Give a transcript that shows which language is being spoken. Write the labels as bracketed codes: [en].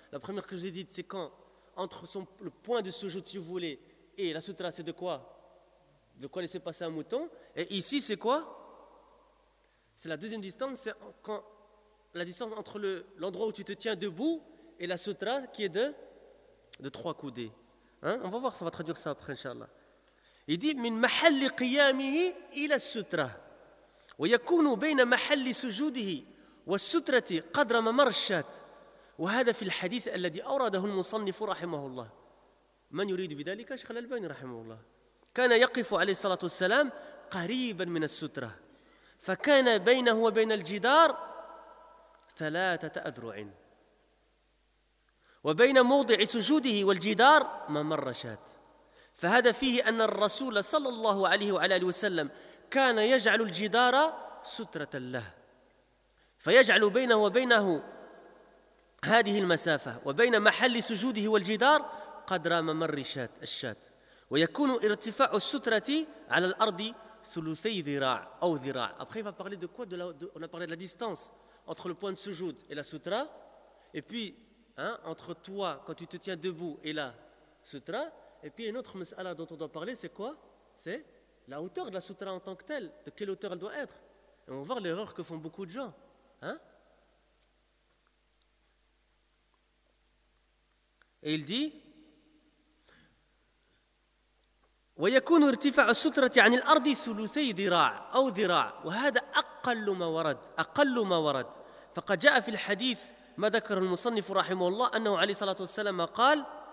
[fr] La première que je vous ai dit, c'est quand entre le point de sujoud, si vous voulez, et la sutra, c'est de quoi ? De quoi laisser passer un mouton ? Et ici, c'est quoi ? C'est la deuxième distance, c'est quand la distance entre l'endroit où tu te tiens debout et la sutra qui est de 3 coudées. Hein ? On va voir, ça va traduire ça après, Inch'Allah. Il dit [ar] « Min mahalli qiyamihi ila sutra wa yakunu bayna mahalli sujudihi wa sutrati qadra ma marshat wa hada fil hadith alladhi awradahu al-musannifu rahimahullah » من يريد بذلك شيخ الألباني رحمه الله كان يقف عليه الصلاة والسلام قريبا من السترة فكان بينه وبين الجدار 3 أذرع وبين موضع سجوده والجدار ممر شات فهذا فيه أن الرسول صلى الله عليه وعلى آله وسلم كان يجعل الجدار سترة له فيجعل بينه وبينه هذه المسافة وبين محل سجوده والجدار قدر ممر الشات ويكون ارتفاع السترة على الأرض 3/4 ذراع أو ذراع. [fr] Après il va parler de quoi? On a parlé de la distance entre le point de sujoud et la sutra, et puis entre toi quand tu te tiens debout et la sutra, et puis une autre mas'ala dont on doit parler, c'est quoi? C'est la hauteur de la sutra en tant que telle, de quelle hauteur elle doit être. Et on va voir l'erreur que font beaucoup de gens, hein. Et il dit [ar] ويكون ارتفاع السترة عن الأرض 3/4 ذراع أو ذراع وهذا أقل ما ورد فقد جاء في الحديث ما ذكر المصنف رحمه الله أنه عليه الصلاة والسلام قال